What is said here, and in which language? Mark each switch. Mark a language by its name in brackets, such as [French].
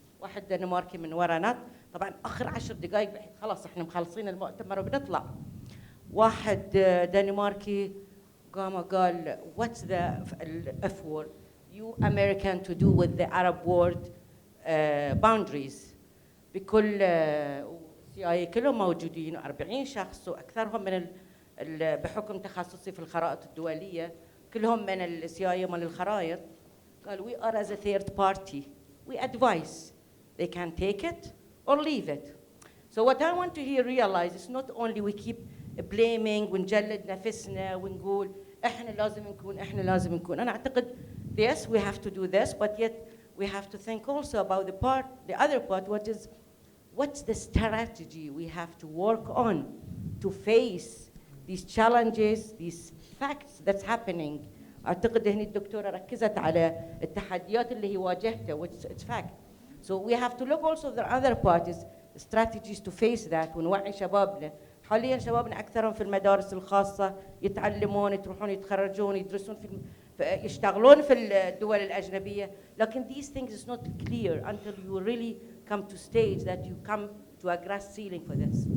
[Arabic] واحد دنماركي من ورانا، طبعا اخر 10 دقائق خلاص احنا مخلصين المؤتمر وبنطلع، واحد دنماركي قام قال [English] what's the F word you American to do with the Arab world boundaries. [Arabic] بكل CIA كلهم موجودين 40 شخص واكثرهم من بحكم تخصصي في الخرائط الدوليه كلهم من CIA من الخرائط. قال [English] we are as a third party we advise they can take it or leave it. So what I want to here realize is not only we keep blaming [Arabic] ونجلد نفسنا ونقول احنا لازم نكون احنا لازم نكون. انا اعتقد [English] yes we have to do this, but yet we have to think also about the other part, what's the strategy we have to work on to face these challenges, these facts that's happening. [Arabic] اعتقد هنا الدكتورة ركزت على التحديات اللي هي واجهتها [English] which it's fact. So we have to look also at the other parties strategies to face that [Arabic] ونوعي شبابنا. حاليا شبابنا اكثرهم في المدارس الخاصه يتعلمون يروحون يتخرجون يدرسون يشتغلون في الدول الاجنبيه، لكن [English] these things is not clear until you really come to stage that you come to a glass ceiling for this.